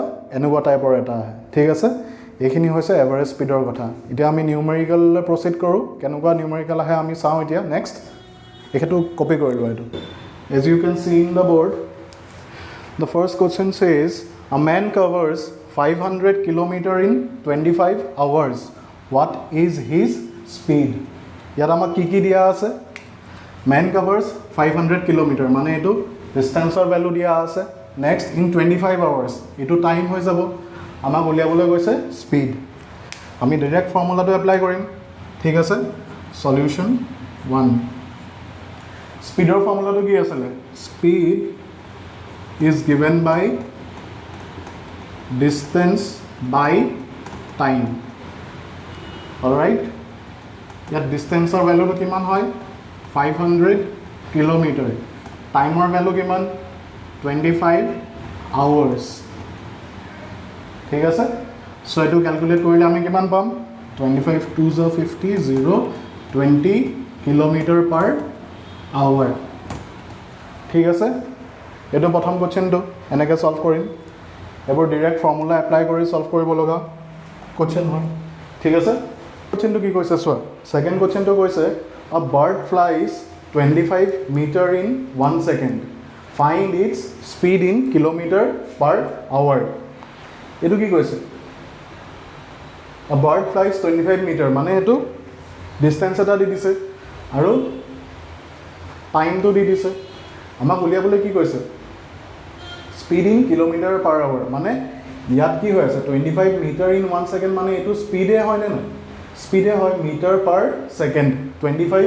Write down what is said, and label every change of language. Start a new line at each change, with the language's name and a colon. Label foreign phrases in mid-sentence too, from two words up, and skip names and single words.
Assamese: এনেকুৱা টাইপৰ এটা আহে ঠিক আছে এইখিনি হৈছে
English: average speedৰ
Assamese: কথা এতিয়া আমি
English: numerical proceed
Assamese: কৰো কেনেকুৱা নিউমেৰিকেল আহে আমি চাও এতিয়া নেক্সট এটো কপি কৰি লোৱা এটো
English: as you can see in the board the first question says a man covers 500 km in 25 hours what is his speed
Assamese: ইয়াত আমাক কি দিয়া আছে
English: man covers 500 km
Assamese: মানে এটো ডিসটেন্সৰ ভ্যালু দিয়া আছে
English: next in 25 hours
Assamese: এটো টাইম হৈ যাব আমাক উলিয়াবলৈ গৈছে স্পিড আমি
English: direct formulaটো
Assamese: এপ্লাই কৰিম ঠিক আছে সলিউশন 1 স্পিডৰ ফৰ্মুলাটো কি আছিল স্পিড
English: is given by distance by time all right
Assamese: ইয়াত ডিসটেন্সৰ ভ্যালুটো কিমান হয় 500 km টাইমৰ ভ্যালু কিমান 25 hours ঠিক আছে সো এটো ক্যালকুলেট কৰিলে আমি কিমান পাম 25 2 50 0 20 km/h ঠিক আছে এটো প্ৰথম কোৱেশ্চনটো এনেকৈ সলভ কৰিম এবাৰ
English: direct formula apply
Assamese: কৰি সলভ কৰিব লগা কোৱেশ্চন হয় ঠিক আছে কোৱেশ্চনটো কি কৈছে সোৱা
English: second questionটো
Assamese: কৈছে
English: a bird flies 25 meter in 1 second find its speed in km/h
Assamese: এটো কি কৈছে
English: a bird flies 25 meter
Assamese: মানে এটো ডিসটেন্স এটা দি দিছে আৰু টাইমটো দি দিছে আমাক উলিয়াবলৈ কি কৈছে
English: speed in km/h
Assamese: মানে ইয়াত কি হৈ আছে
English: 25 meter in 1 second
Assamese: মানে এটো স্পিডে হয় নে না স্পীডে হয়
English: meter per second
Assamese: 25